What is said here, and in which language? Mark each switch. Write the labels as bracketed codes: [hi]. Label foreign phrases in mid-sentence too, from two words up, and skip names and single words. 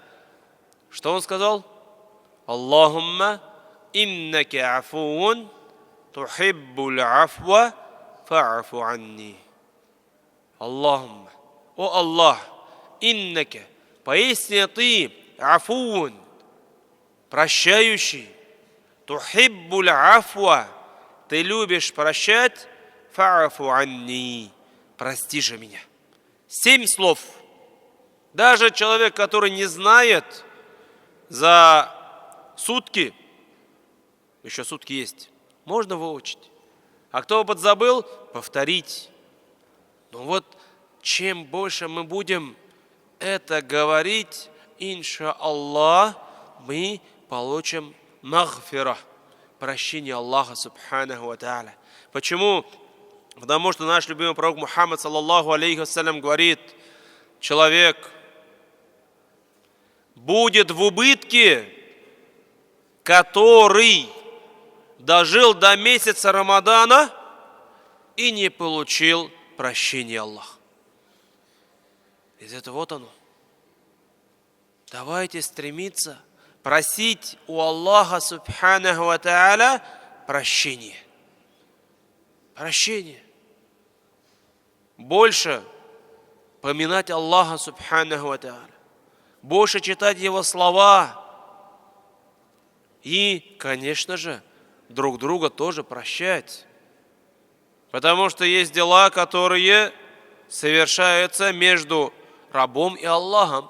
[ru] Что он сказал? [ar] اللهم إنك عفو تحب العفو فاعف عني. [ru] Аллахумма, о Аллах, иннака, поистине ты афуун, прощающий, [ar] تحب العفو, [ru] ты любишь прощать, [ar] فاعف عني, [ru] прости же меня. 7 слов. Даже человек, который не знает за сутки, еще сутки есть, можно выучить. А кто подзабыл, повторить. Но вот чем больше мы будем это говорить, иншаллах, мы получим магфира, прощение Аллаха [ar] سبحانه وتعالى. [ru] Почему? Потому что наш любимый пророк Мухаммад, [ar] صلى الله عليه وسلم, [ru] говорит, человек будет в убытке, который дожил до месяца Рамадана и не получил прощения Аллаха. Из этого вот оно. Давайте стремиться просить у Аллаха [ar] سبحانه وتعالى [ru] прощения. Прощение. Больше поминать Аллаха [ar] سبحانه وتعالى. [ru] Больше читать Его слова. И, конечно же, друг друга тоже прощать. Потому что есть дела, которые совершаются между рабом и Аллахом.